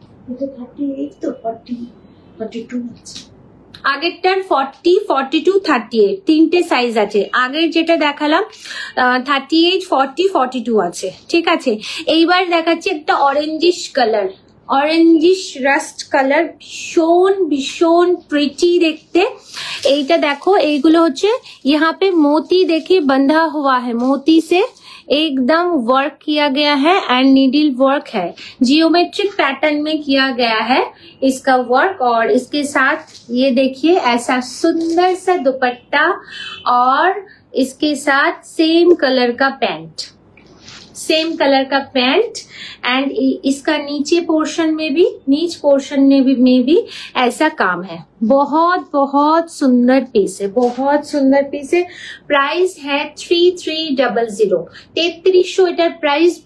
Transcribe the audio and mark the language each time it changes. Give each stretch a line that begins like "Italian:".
Bangla: এটা 38 তো 40 42 আছে। আগেরটার 40, 42, 38 তিনটে সাইজ আছে। আগের যেটা দেখালাম 38, 40, 42 আছে, ঠিক আছে। এইবার দেখাচ্ছি একটা orangish colour, orangish rushed colour, ভীষণ ভীষণ প্রিটি দেখতে। এইটা দেখো, এইগুলো হচ্ছে
Hindi: यहाँ पे मोती देखिए बंधा हुआ है, मोती से एकदम वर्क किया गया है, एंड नीडल वर्क है, जियोमेट्रिक पैटर्न में किया गया है इसका वर्क। और इसके साथ ये देखिए ऐसा सुंदर सा दुपट्टा, और इसके साथ सेम कलर का पैंट, सेम कलर का पैंट। एंड इसका नीचे पोर्शन में भी, नीच पोर्शन में भी ऐसा काम है। बहुत बहुत सुंदर पीस है, बहुत सुंदर पीस है। प्राइस है 3300, 3300
Bangla: এটার প্রাইস।